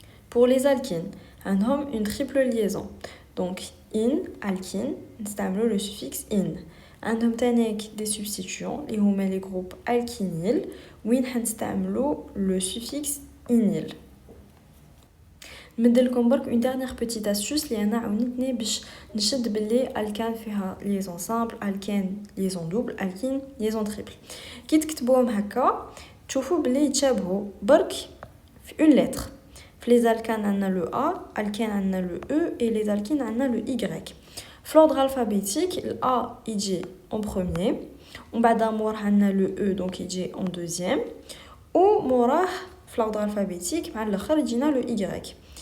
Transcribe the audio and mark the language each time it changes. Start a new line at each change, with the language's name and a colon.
French: Pour les alkynes,
Arabic: عندهم
French: une triple liaison, donc in alkyne
Arabic: نستعملوا
French: le suffixe in.
Arabic: عندهم تانيك
French: des substituants
Arabic: اللي هما
French: les groupes alkynyl
Arabic: وين حنستعملوا
French: le suffixe inyl.
Arabic: نمدلكم برك
French: une dernière petite astuce
Arabic: اللي انا عاونتني باش نشد باللي الكان فيها
French: liaison simple,
Arabic: الكان
French: liaison double,
Arabic: الكين
French: liaison triple.
Arabic: كي تكتبوهم هكا تشوفوا باللي يتشابهوا برك في
French: une lettre.
Arabic: في
French: les alcanes عندنا le A,
Arabic: الكان عندنا
French: le E et les alkynes
Arabic: عندنا
French: le Y. في l'ordre alphabétique, le A
Arabic: يجي
French: en premier,
Arabic: ومن بعد موراه عندنا
French: le E donc يجي en deuxième,
Arabic: وموراه في
French: l'ordre alphabétique
Arabic: مع الاخر يجينا
French: le Y.